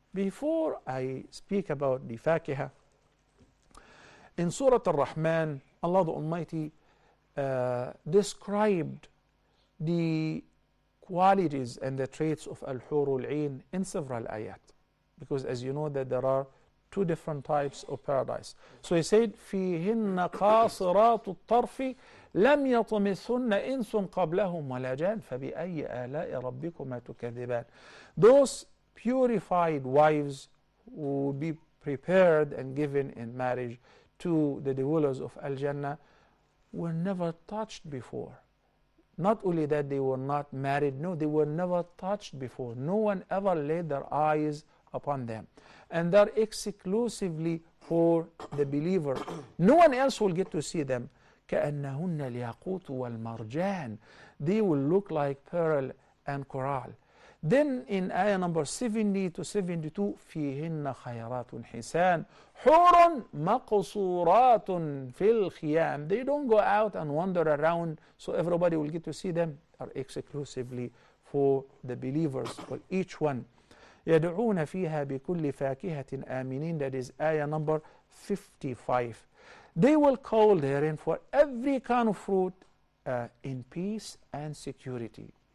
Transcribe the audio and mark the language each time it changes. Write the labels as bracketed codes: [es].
[en] Before I speak about the fakihah, in Surah Ar-Rahman, Allah the Almighty described the qualities and the traits of Al-Hur al-Ain in several ayat. Because as you know that there are two different types of paradise. [ar] So he said, فِيهِنَّ قَاصِرَاتُ الطَّرْفِ لَمْ يَطْمِثُنَّ إِنسٌ قَبْلَهُمْ وَلَا جَانٌ فَبِأَيِّ آلَاءِ رَبِّكُمَا تُكَذِّبَانِ. [en] Those purified wives will be prepared and given in marriage to the dwellers of Al-Jannah were never touched before. Not only that they were not married, no, they were never touched before. No one ever laid their eyes upon them. And they're exclusively for the believer. No one else will get to see them. [ar] كَأَنَّهُنَّ الْيَاقُوتُ وَالْمَرْجَانِ. [en] They will look like pearl and coral. Then in ayah number 70 to 72, [ar] فِيهِنَّ خَيْرَاتٌ حِسَانٌ حُورٌ مَقْصُورَاتٌ فِي الْخِيَامِ. [en] They don't go out and wander around so everybody will get to see them. Are exclusively for the believers, for each one. [ar] يَدْعُونَ فِيهَا بِكُلِّ فَاكِهَةٍ آمِنِينَ. [en] That is ayah number 55. They will call therein for every kind of fruit in peace and security.